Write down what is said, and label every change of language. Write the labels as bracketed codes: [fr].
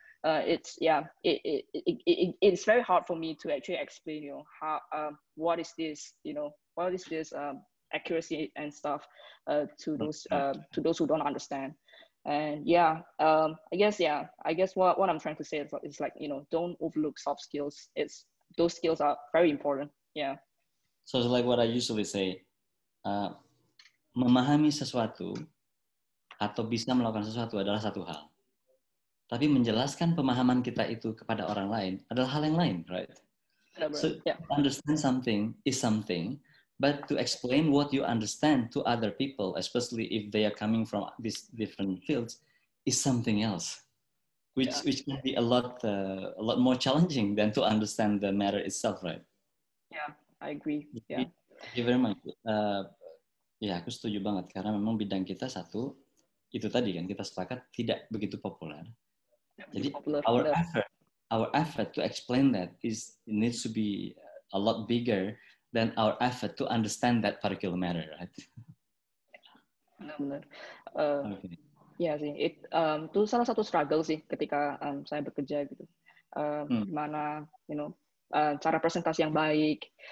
[en] It's very hard for me to actually explain, how what is this accuracy and stuff to those who don't understand. And I guess what I'm trying to say is like, don't overlook soft skills. Those skills are very important. So it's like what I usually say, [id] memahami sesuatu atau bisa melakukan sesuatu adalah satu hal. Tapi menjelaskan pemahaman kita itu kepada orang lain adalah hal yang lain, right? [en] So understand something is something, but to explain what you understand to other people, especially if they are coming from these different fields, is something else, which can be a lot more challenging than to understand the matter itself, right? Yeah, I agree. Thank you very much. [id] Aku setuju banget karena memang bidang kita satu itu tadi kan kita sepakat tidak begitu populer. [en] Jadi our effort to explain that needs to be a lot bigger than our effort to understand that particular matter, right? [id] Benar. Iya sih, itu salah satu struggle sih ketika saya bekerja gitu. Gimana, cara presentasi yang baik,